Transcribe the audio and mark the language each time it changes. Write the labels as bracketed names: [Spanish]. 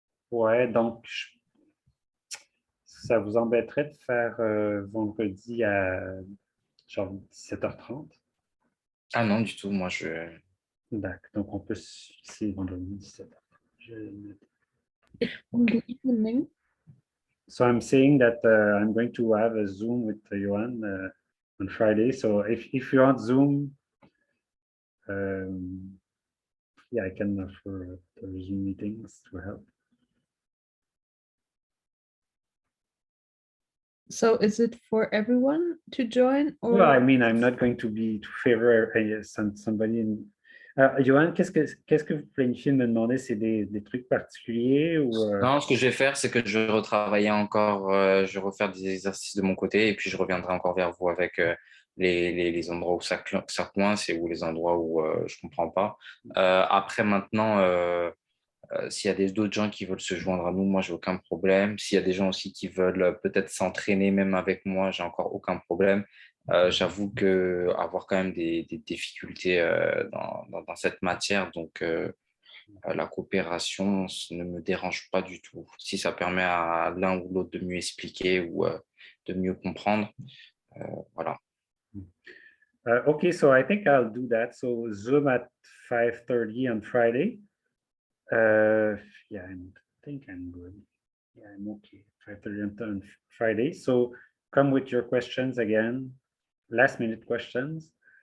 [French] Ouais, donc, ça vous embêterait de faire vendredi à genre 17h30? Ah non, du tout. Moi, je... D'accord, donc on peut se fixer vendredi 17h. [English] Good evening. So I'm saying that I'm going to have a Zoom with Johan on Friday. So if you want Zoom, yeah, I can offer Zoom meetings to help. So is it for everyone to join or? Well, I mean, I'm not going to be to favor somebody. [French] Johan, qu'est-ce que vous planifiez de me demander? C'est des trucs particuliers ou Non, ce que je vais faire, c'est que je vais retravailler encore, je vais refaire des exercices de mon côté et puis je reviendrai encore vers vous avec les endroits où ça coince et où les endroits où je ne comprends pas. Après, maintenant, s'il y a d'autres gens qui veulent se joindre à nous, moi, j'ai aucun problème. S'il y a des gens aussi qui veulent peut-être s'entraîner même avec moi, j'ai encore aucun problème. J'avoue que avoir quand même des difficultés dans cette matière, donc la coopération ne me dérange pas du tout. Si ça permet à l'un ou l'autre de mieux expliquer ou de mieux comprendre, voilà. [English] Okay, so I think I'll do that. So Zoom at 5:30 on Friday. Yeah, I think I'm good. Yeah, I'm okay. 5:30 on Friday. So come with your questions again, last minute questions.